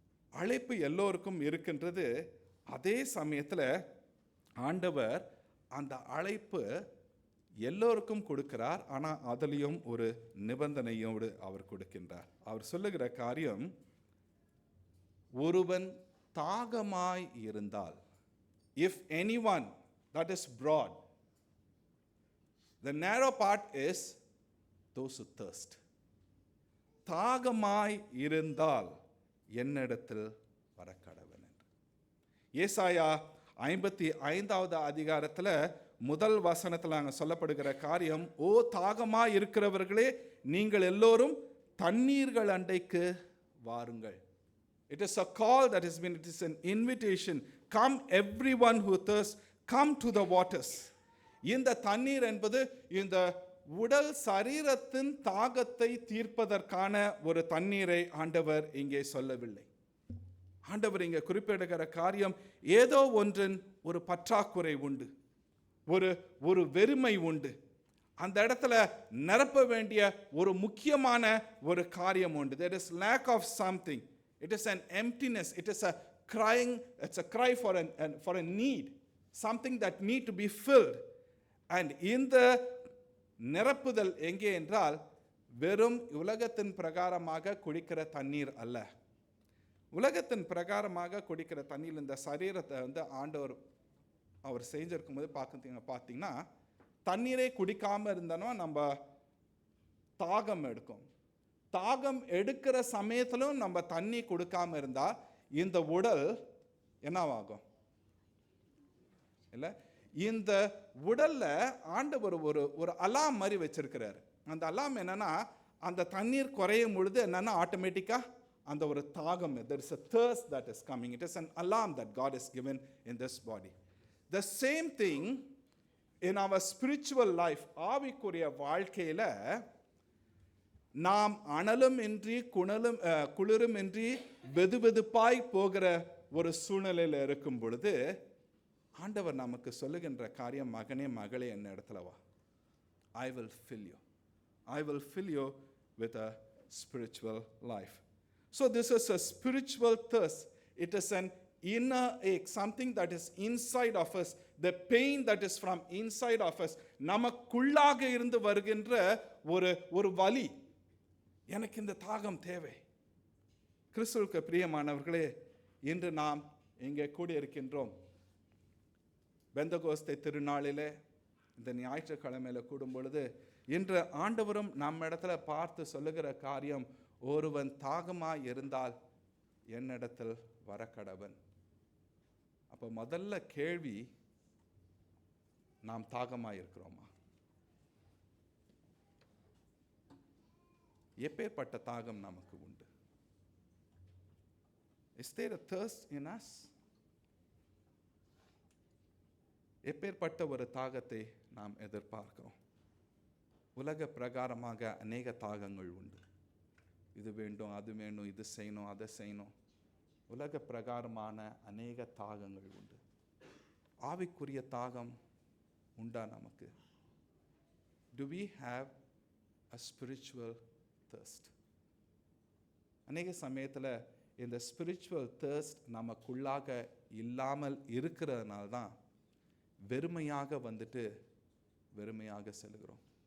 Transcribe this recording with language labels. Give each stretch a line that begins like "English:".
Tamil: அழைப்பு எல்லோருக்கும் இருக்கின்றது. அதே சமயத்தில் ஆண்டவர் அந்த அழைப்பு எல்லோருக்கும் கொடுக்கிறார். ஆனால் அதிலையும் ஒரு நிபந்தனையோடு அவர் கொடுக்கின்றார். அவர் சொல்லுகிற காரியம், ஒருவன் தாகமாய் இருந்தால்,
English: if anyone, that is broad. The narrow part is those who thirst.
Tamil: தாகமாய் இருந்தால் என்னிடத்தில் வரக்கடவன் என்று. ஏசாயா 55வது அதிகாரத்தில் முதல் வசனத்தில் அங்கே சொல்லப்படுகிற காரியம், ஓ தாகமாய் இருக்கிறவர்களே, நீங்கள் எல்லோரும் தண்ணீர்கள் அண்டைக்கு வாருங்கள்.
English: It is a call that has been, it is an invitation. Come everyone who thirsts, come to the waters.
Tamil: இந்த தண்ணீர் என்பது இந்த உடல் சரீரத்தின் தாகத்தை தீர்ப்பதற்கான ஒரு தண்ணீரை ஆண்டவர் இங்கே சொல்லவில்லை. ஆண்டவர் இங்கே குறிப்பிடுகிற காரியம், ஏதோ ஒன்றின் ஒரு பற்றாக்குறை உண்டு, ஒரு வெறுமை உண்டு, அந்த இடத்துல நிரப்ப வேண்டிய ஒரு முக்கியமான ஒரு காரியம் உண்டு.
English: There is lack of something. It is an emptiness. It is a crying. It's a cry for a need, something that need to be filled.
Tamil: And இந்த நிரப்புதல் எங்கே என்றால், வெறும் உலகத்தின் பிரகாரமாக குடிக்கிற தண்ணீர் அல்ல. உலகத்தின் பிரகாரமாக குடிக்கிற தண்ணீர், இந்த சரீரத்தை ஆண்டவர் அவர் செஞ்சிருக்கும் போது பார்த்தீங்கன்னா, தண்ணீரை குடிக்காமல் இருந்தோன்னா நம்ம தாகம் எடுக்கும். தாகம் எடுக்கிற சமயத்திலும் நம்ம தண்ணி கொடுக்காம இருந்தால் இந்த உடல் என்னவாகும் இல்லை? இந்த உடல்ல ஆண்டவர் ஒரு அலாம் மாதிரி வச்சிருக்கிறாரு. அந்த அலாம் என்னன்னா, அந்த தண்ணீர் குறையும் பொழுது என்னன்னா, ஆட்டோமேட்டிக்கா அந்த ஒரு தாகம்,
English: there is a thirst that is coming. It is an alarm that God has given in this body. The same thing in our spiritual life.
Tamil: ஆவிக்குரிய வாழ்க்கையில நாம் அனலும் இன்றி குளிரும் இன்றி வெதுவெதுப்பாய் போகிற ஒரு சூழ்நிலையில் இருக்கும் பொழுது ஆண்டவர் நமக்கு சொல்லுகின்ற காரியம், மகனே மகளே, என்ன இடத்துல வா,
English: I will fill you. I will fill you with a spiritual life. So this is a spiritual thirst. It is an inner ache, something that is inside of us, the pain that is from inside of us.
Tamil: நமக்குள்ளாக இருந்து வருகின்ற ஒரு வலி, எனக்கு இந்த தாகம் தேவை. கிறிஸ்துவுக்கு பிரியமானவர்களே, இன்று நாம் இங்கே கூடியிருக்கின்றோம். பெந்தகோஸ்தே திருநாளிலே இந்த ஞாயிற்றுக்கிழமையில் கூடும் பொழுது, இன்று ஆண்டவரும் நம்ம இடத்துல பார்த்து சொல்லுகிற காரியம், ஒருவன் தாகமாய் இருந்தால் என்னிடத்தில் வரக்கடவன். அப்போ முதல்ல கேள்வி, நாம் தாகமாய் இருக்கிறோமா? எப்பேற்பட்ட தாகம் நமக்கு உண்டு?
English: Is there a thirst in us?
Tamil: எப்பேற்பட்ட ஒரு தாகத்தை நாம் எதிர்பார்க்கிறோம்? உலக பிரகாரமாக அநேக தாகங்கள் உண்டு. இது வேண்டும், அது வேணும், இது செய்யணும், அதை செய்யணும். உலக பிரகாரமான அநேக தாகங்கள் உண்டு. ஆவிக்குரிய தாகம் உண்டா நமக்கு?
English: Do we have a spiritual thirst?
Tamil: அநேக சமயத்தில் இந்த ஸ்பிரிச்சுவல் thirst நமக்குள்ளாக இல்லாமல் இருக்கிறதுனால தான் வெறுமையாக வெறுமையாக செல்லுகிறோம்.